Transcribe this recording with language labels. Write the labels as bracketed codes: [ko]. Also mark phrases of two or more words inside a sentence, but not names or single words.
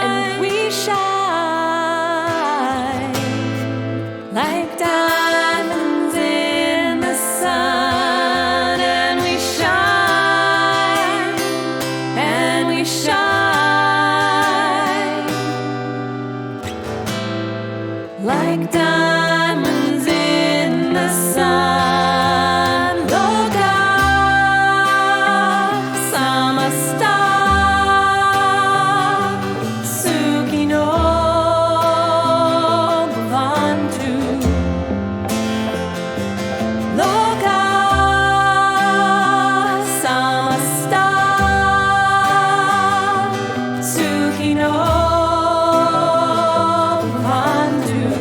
[en] and we shine, like diamonds in the sun. And we shine, and we shine, like diamonds in the sun. [sa] Lokah, samastah, sukhino, bhavantu. Lokah, samastah, sukhino, bhavantu.